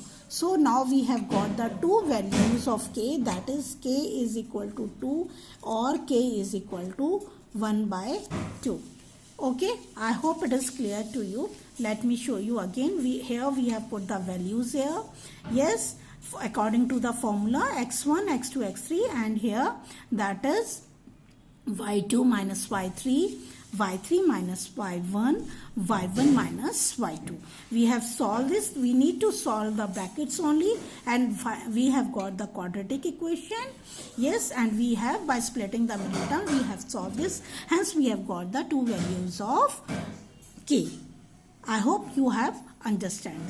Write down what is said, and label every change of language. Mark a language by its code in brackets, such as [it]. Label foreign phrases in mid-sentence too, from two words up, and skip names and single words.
[en] So now we have got the two values of k, that is k is equal to 2 or k is equal to 1 by 2. Okay, I hope it is clear to you. Let me show you again. Here we have put the values here. Yes, according to the formula x1, x2, x3, and here that is y2 minus y3, y3 minus y1, y1 minus y2. We have solved this. We need to solve the brackets only, and we have got the quadratic equation. Yes, and we have, by splitting the middle term, we have solved this. Hence we have got the two values of k. I hope you have understand this.